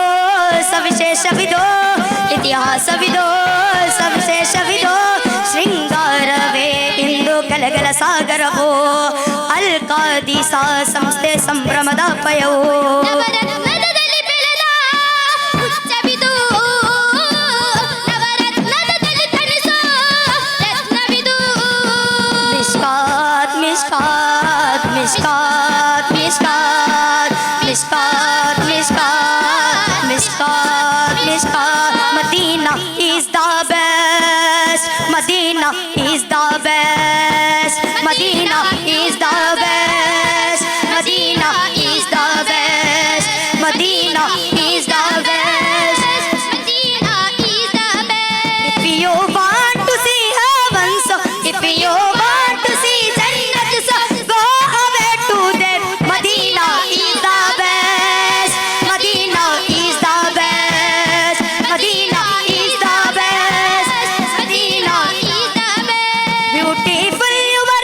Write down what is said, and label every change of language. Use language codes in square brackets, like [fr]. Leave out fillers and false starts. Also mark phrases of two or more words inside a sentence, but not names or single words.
[kn] ಸವಿಶೇಷವಿದೋ ಇತಿಹಾಸವಿದೋ ಸವಿಶೇಷವಿದೋ ಶೃಂಗಾರವೇ ಇಂದು ಕಲಗಲ ಸಾಗರವೋ ಅಲ್ಕಾದಿಸ ಸಂಸ್ಥೆ ಸಂಭ್ರಮದ ಪಯವೋ ನವರತ್ನದಲ್ಲಿ ಬೆಳೆದ ಉಚ್ಚವಿದು ನವರತ್ನದಲ್ಲಿ ತಣಿಸೋ ರತ್ನವಿದು ಮಿಷ್ಕಾತ್ ಮಿಷ್ಕಾತ್ ಮಿಷ್ಕಾತ್ ಮಿಷ್ಕಾತ್ [en] Mishkat Mishkat Mishkat Mishkat Medina is the best Medina is the best Medina is the best Medina is the best Medina is the best Medina is the best if you want to see heaven so if you want to see jannat so go away to there Medina is the best Medina is the best Medina is the best Medina is the best beautiful your